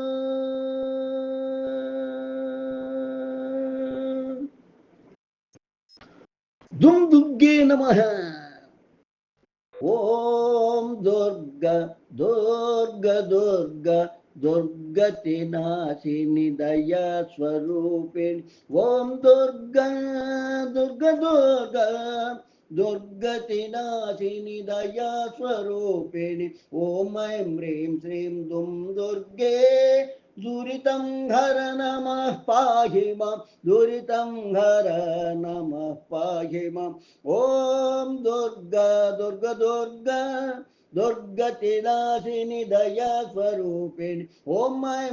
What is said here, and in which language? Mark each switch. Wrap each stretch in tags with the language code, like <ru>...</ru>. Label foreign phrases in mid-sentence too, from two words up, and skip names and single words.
<sa>దుమ్ దుర్గే నమః ఓం దుర్గ దుర్గ దుర్గ దుర్గతి నాశిని దయా స్వరూపిణి ఓం దుర్గ దుర్గ దుర్గ దుర్గతి నాశిని దయా స్వరూపిణి ఓం ఐం హ్రీం శ్రీం దుమ్ దుర్గే दुरितं हर नमः पाहि मां दुरितं हर नमः पाहि मां ॐ दुर्गा दुर्गा दुर्गा दुर्गतिनाशिनि दया स्वरूपिणि ॐ ऐं</sa>